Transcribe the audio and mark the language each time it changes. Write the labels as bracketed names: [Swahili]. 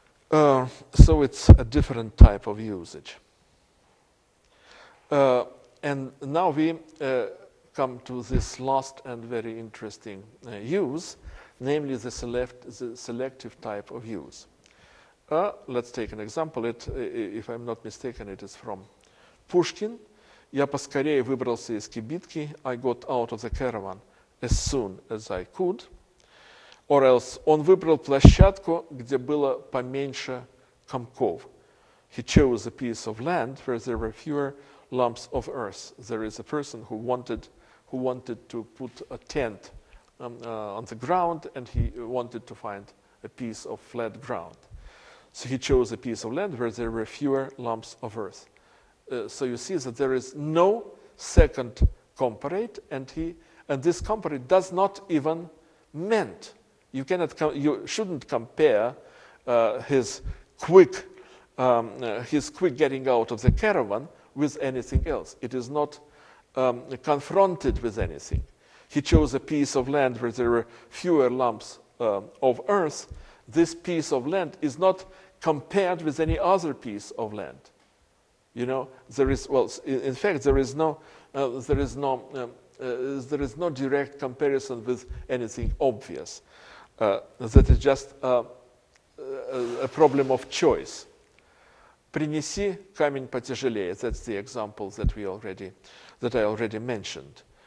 [English] So it's a different type of usage. And now we come to this last and very interesting use, namely the selective type of use. Let's take an example. If I'm not mistaken, it is from Pushkin. [Russian] Я поскорее выбрался из кибитки. [English] I got out of the caravan as soon as I could. Or else, [Russian] он выбрал площадку, где было поменьше комков. [English] He chose a piece of land where there were fewer lumps of earth. There is a person who wanted to put a tent on the ground, and he wanted to find a piece of flat ground. So he chose a piece of land where there were fewer lumps of earth. So you see that there is no second comparate, and this comparate does not even meant. You shouldn't compare his quick getting out of the caravan with anything else. It is not confronted with anything. He chose a piece of land where there were fewer lumps of earth. This piece of land is not compared with any other piece of land. You know, in fact, there is no direct comparison with anything obvious. That is just a problem of choice. [Russian] Принеси камень потяжелее. [English] That's the example that I already mentioned.